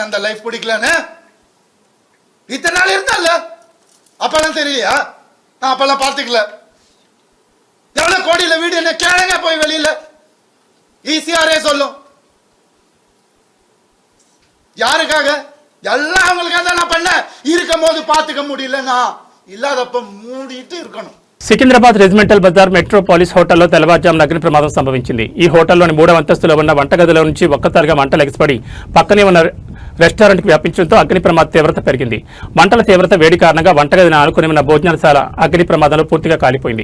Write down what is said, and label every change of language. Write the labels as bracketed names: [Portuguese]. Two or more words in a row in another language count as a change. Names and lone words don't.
[Tamil] அந்த லைஃப் பிடிக்கலன்னு இத்தனை நாள் இருந்தால அப்பெல்லாம் தெரியலையா? நான் அப்பெல்லாம் பார்த்துக்கல. எவ்வளவு கோடியில வீடு என்ன கேளுங்க போய் வெளியில. ஈசிஆரே சொல்லும். யாருக்காக? எல்லாம் அவங்களுக்காக தான் நான் பண்ணேன். இருக்கும் போது பார்த்துக்க முடியலன்னா இல்லாதப்ப மூடிட்டு இருக்கணும். [Telugu] సికింద్రాబాద్ రెజిమెంటల్ బజార్ మెట్రోపాలిస్ హోటల్లో తెల్లవారుజామున అగ్ని ప్రమాదం సంభవించింది. ఈ హోటల్లోని 3వ అంతస్తులో ఉన్న వంటగదిలో నుంచి ఒక్కసారిగా మంటలు ఎగిసిపడి పక్కనే ఉన్న రెస్టారెంట్కి వ్యాపించడంతో అగ్ని ప్రమాద తీవ్రత పెరిగింది. మంటల తీవ్రత వేడి కారణంగా వంటగదిని ఆనుకుని ఉన్న భోజనశాల అగ్ని ప్రమాదంలో పూర్తిగా కాలిపోయింది.